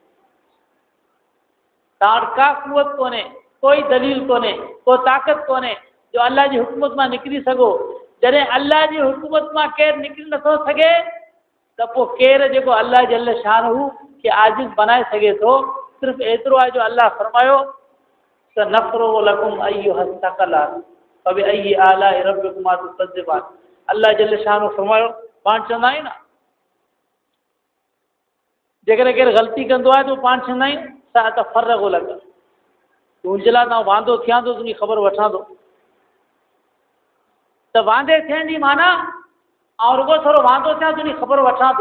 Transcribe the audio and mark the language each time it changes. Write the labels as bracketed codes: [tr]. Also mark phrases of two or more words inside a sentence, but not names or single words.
[sd] तव्हां वटि का कुवत कोन्हे, कोई दलील कोन्हे, को ताक़त कोन्हे जो अल्लाह जी हुकूमत मां निकिरी सघो। जॾहिं अल्लाह जी हुकूमत मां केरु निकिरी नथो सघे त पोइ केरु जेको अल्लाह जल्ल शानहू खे आजिज़ बनाए सघे थो। सिर्फ़ु एतिरो आहे जो अल्लाह फरमायो त [ar] نفرغ لكم أيها الثقلان فبأي آلاء ربكما تكذبان. [sd] अल्लाह जल्ल शानहू फरमायो, पाण चवंदा आहियूं न जेकॾहिं केरु ग़लती कंदो आहे त पाण चवंदा आहियूं सा त [ar] فرغ لك, [sd] तुंहिंजे लाइ मां वांदो थियां थो, तुंहिंजी ख़बर वठां थो। त वांदे थियण जी माना ऐं रुॻो थोरो वांदो थियां तुंहिंजी ख़बर वठां थो।